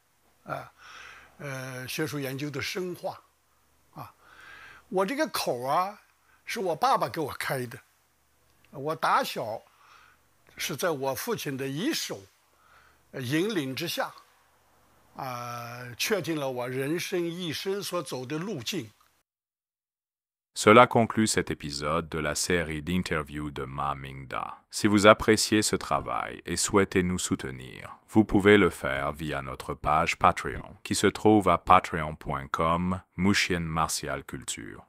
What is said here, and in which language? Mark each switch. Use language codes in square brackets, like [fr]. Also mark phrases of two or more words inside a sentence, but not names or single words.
[zh] 学术研究的深化，我这个口是我爸爸给我开的，我打小是在我父亲的一手引领之下，确定了我人生一生所走的路径。 [fr] Cela conclut cet épisode de la série d'interviews de Ma Mingda. Si vous appréciez ce travail et souhaitez nous soutenir, vous pouvez le faire via notre page Patreon, qui se trouve à patreon.com/MouchienMartialCulture.